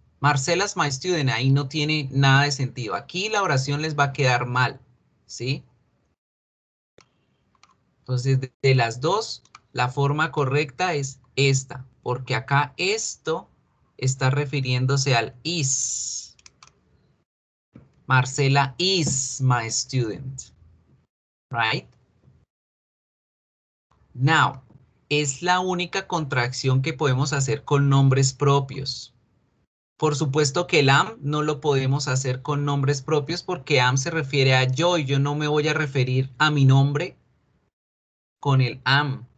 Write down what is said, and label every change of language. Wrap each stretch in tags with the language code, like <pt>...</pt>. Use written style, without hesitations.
<en>Marcela's my student,</en> <es>ahí no tiene nada de sentido. Aquí la oración les va a quedar mal, ¿sí? Entonces, de las dos, la forma correcta es esta, porque acá esto está refiriéndose al is.</es> <en>Marcela is my student, right? Now,</en> <es>es la única contracción que podemos hacer con nombres propios. Por supuesto que el am no lo podemos hacer con nombres propios porque am se refiere a yo y yo no me voy a referir a mi nombre con el am.</es>